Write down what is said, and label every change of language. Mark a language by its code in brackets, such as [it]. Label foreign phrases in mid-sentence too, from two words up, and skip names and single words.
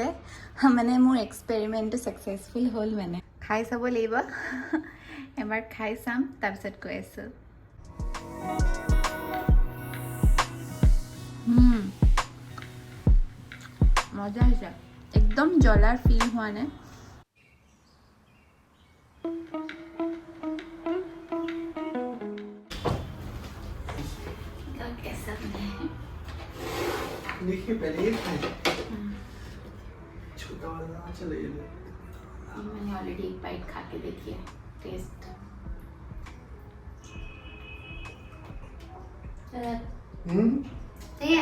[as] মানে মোৰ এক্সপেৰিমেণ্টটো ছাকচেছফুল হ'ল, মানে খাই চাব লাগিব। এবাৰ খাই চাম, তাৰপিছত কৈ আছোঁ। মজা হৈছে, একদম জ্বলাৰ ফিল হোৱা নাই। [hi] कैसा बना है? देखिए पहले ये खाए छोटा वाला चले मैंने ऑलरेडी एक बाइट खा के देखी है, टेस्ट सही है।